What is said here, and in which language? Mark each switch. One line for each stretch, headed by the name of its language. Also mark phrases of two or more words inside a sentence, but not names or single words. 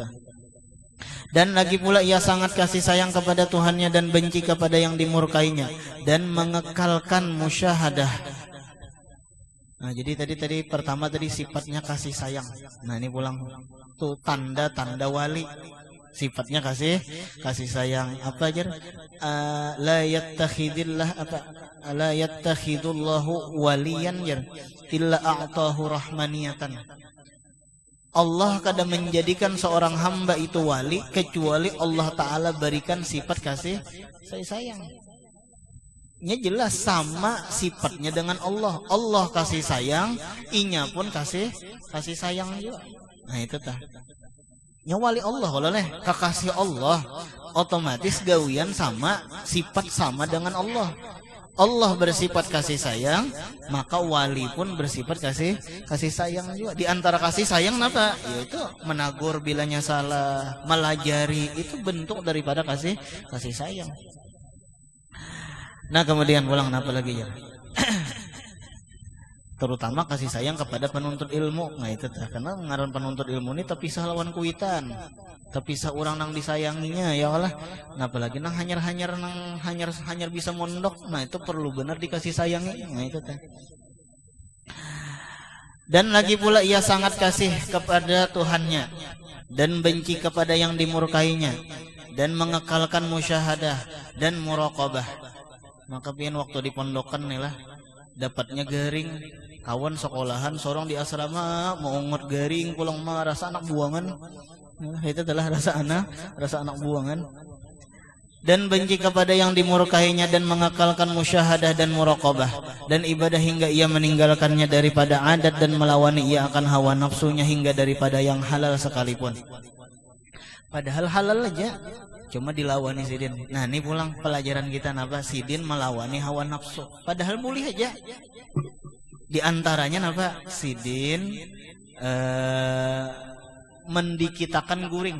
Indonesian: Dan lagi pula ia sangat kasih sayang kepada Tuhannya dan benci kepada yang dimurkainya, dan mengekalkan musyahadah. Nah jadi tadi pertama tadi sifatnya kasih sayang.
Banjar: Nah ini pulang tuh tanda-tanda wali, sifatnya kasih sayang. Apa aja?
Arabic: لا يتخذ الله وليا إلا أعطاه رحمانية.
Banjar: Allah kada menjadikan seorang hamba itu wali kecuali Allah Ta'ala berikan sifat kasih sayang.
Indonesian: Ini jelas sama sifatnya dengan Allah.
Banjar: Allah kasih sayang, inya pun kasih sayang juga. Nah itu tah. Ya wali Allah kalau kekasih Allah otomatis gawian sama, sifat sama dengan Allah.
Indonesian: Allah bersifat kasih sayang, maka wali pun bersifat kasih sayang juga. Di antara kasih sayang apa?
Banjar: Yaitu menagur bilanya salah, melajari, itu bentuk daripada kasih sayang.
Indonesian: Nah kemudian pulang apa lagi ya? Terutama kasih sayang kepada penuntut ilmu.
Banjar: Nah itu karena ngaran penuntut ilmu ini terpisah lawan kuitan, terpisah orang nang disayanginya ya Allah. Nah apalagi nang hanyar bisa mondok.
Indonesian: Nah itu perlu benar dikasih sayangi.
Banjar: Nah itu teh.
Indonesian: Dan lagi pula ia sangat kasih kepada Tuhannya dan benci kepada yang dimurkainya, dan mengekalkan musyahadah dan muraqabah.
Banjar: Maka pian waktu di pondokan nih lah dapatnya garing kawan sekolahan sorong di asrama mau ngot garing pulang mah rasa anak buangan.
Indonesian: Itu adalah rasa anak buangan. Dan benci kepada yang dimurkainya dan mengekalkan musyahadah dan muraqabah dan ibadah hingga ia meninggalkannya daripada adat dan melawani ia akan hawa nafsunya hingga daripada yang halal sekalipun.
Banjar: Padahal halal aja cuma dilawani sidin. Nah ini pulang pelajaran kita napa sidin melawani hawa nafsu padahal boleh aja. Di antaranya napa sidin mendikitakan guring.